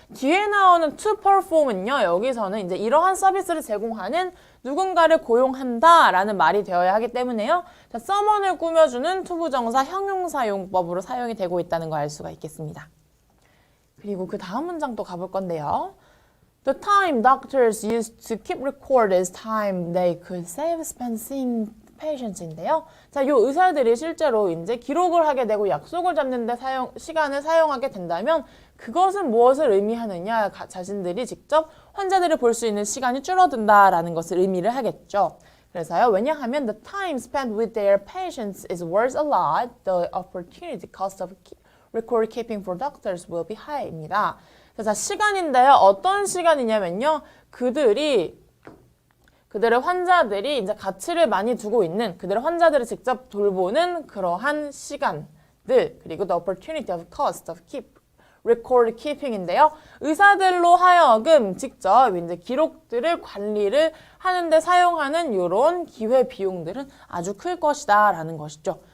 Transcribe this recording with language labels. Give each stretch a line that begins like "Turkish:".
Korean: 뒤에 나오는 to perform은요. 여기서는 이제 이러한 서비스를 제공하는 누군가를 고용한다 라는 말이 되어야 하기 때문에요. 자, someone을 꾸며주는 투부정사 형용사용법으로 사용이 되고 있다는 걸 알 수가 있겠습니다. 그리고 그 다음 문장 또 가볼 건데요.
English: The time doctors used to keep record is time they could save spent seeing patients인데요.
Korean: 자, 요 의사들이 실제로 이제 기록을 하게 되고 약속을 잡는데 시간을 사용하게 된다면 그것은 무엇을 의미하느냐? 자신들이 직접 환자들을 볼 수 있는 시간이 줄어든다라는 것을 의미를 하겠죠. 그래서요. 왜냐하면
English: the time spent with their patients is worth a lot. The opportunity cost of record keeping for doctors will be high입니다.
Korean: 자, 시간인데요. 어떤 시간이냐면요. 그들의 환자들이 이제 가치를 많이 두고 있는 그들의 환자들을 직접 돌보는 그러한 시간들 그리고
English: the opportunity of cost of record keeping
Korean: 인데요. 의사들로 하여금 직접 이제 기록들을 관리를 하는데 사용하는 이런 기회 비용들은 아주 클 것이다라는 것이죠.